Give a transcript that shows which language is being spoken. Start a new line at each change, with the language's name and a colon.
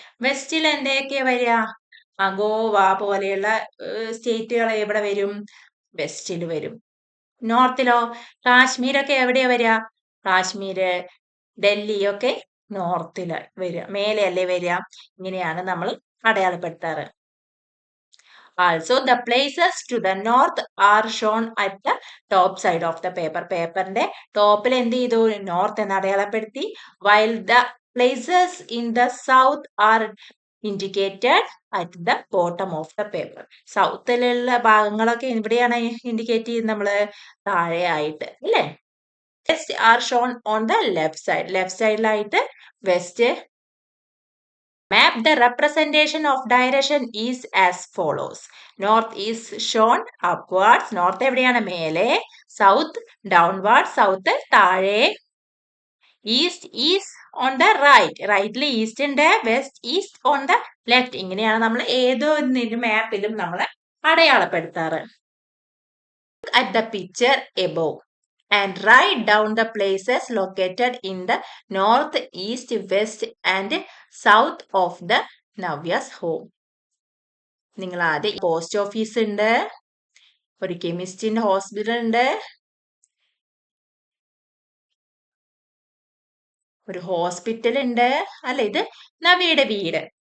Malayalam: വെസ്റ്റിൽ എന്തൊക്കെയാ വരിക? ഗോവ പോലെയുള്ള സ്റ്റേറ്റുകൾ എവിടെ വരും? വെസ്റ്റില് വരും. നോർത്തിലോ? കാശ്മീരൊക്കെ എവിടെയാ വരിക? കാശ്മീര്, ഡൽഹി ഒക്കെ നോർത്തില് വരിക, മേലെയല്ലേ വരിക? ഇങ്ങനെയാണ് നമ്മൾ അടയാളപ്പെടുത്താറ്.
English: Also, the places to the north are shown at the top side of the paper.
Malayalam: പേപ്പറിന്റെ ടോപ്പിൽ എന്ത് ചെയ്തു? നോർത്ത് എന്ന് അടയാളപ്പെടുത്തി.
English: While the places in the south are indicated at the bottom of the paper.
Malayalam: സൗത്തിലുള്ള ഭാഗങ്ങളൊക്കെ എവിടെയാണ് ഇൻഡിക്കേറ്റ് ചെയ്യുന്നത്? നമ്മള് താഴെയായിട്ട്, അല്ലേ?
English: West are shown on the left side.
Malayalam: Left സൈഡിലായിട്ട് west
English: Map the representation of direction is as follows. North is shown upwards.
Malayalam: North എവിടെയാണ്? മേലെ.
English: South downwards. South
Malayalam: താഴെ.
English: East is on the right.
Malayalam: Rightൽ east ഉണ്ട്.
English: West is on the left.
Malayalam: ഇങ്ങനെയാണ് നമ്മൾ ഏതൊരു മാപ്പിലും നമ്മൾ അടയാളപ്പെടുത്താറ്.
English: Look at the picture above and write down the places located in the north, east, west and south of the Navya's home.
Malayalam: നിങ്ങൾ ആദ്യം post office ഉണ്ട്, ഒരു കെമിസ്റ്റിന്റെ hospital ഉണ്ട്, ഒരു ഹോസ്പിറ്റൽ ഉണ്ട് അല്ലെ. ഇത് നവ്യയുടെ വീട്.